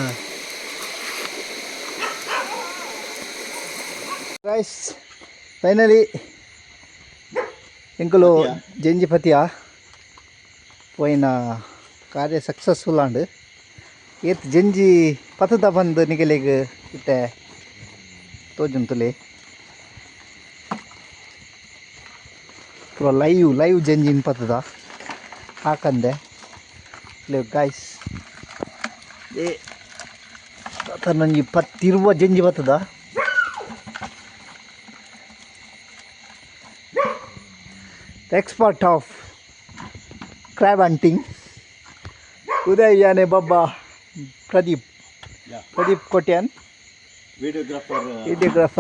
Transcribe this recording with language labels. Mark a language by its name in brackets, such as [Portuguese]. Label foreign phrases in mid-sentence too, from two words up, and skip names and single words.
[English] guys finally [Tulu] ಎಂಕುಲು ಜಂಜಿ ಪತಿಯ ಪೋಯಿನ ಕಾರ್ಯ [English] successful and [Tulu] ಏತ್ ಜಂಜಿ ಪತದ ಬಂದು ನಿಗಲಿಗೆ ಇತ್ತೆ ತೋಜುಂತುಲಿ ಪೂರ ಲೈವ್ ಜಂಜಿನ ಪತದ ಹಾಕಂದೆ ಗೈಸ್ ಏ ನಂಜಿ ಪತ್ತಿರುವ ಜಂಜಿ ಬರ್ತದ [English] expert of crab hunting Uday Yane Baba Pradeep Kotian videographer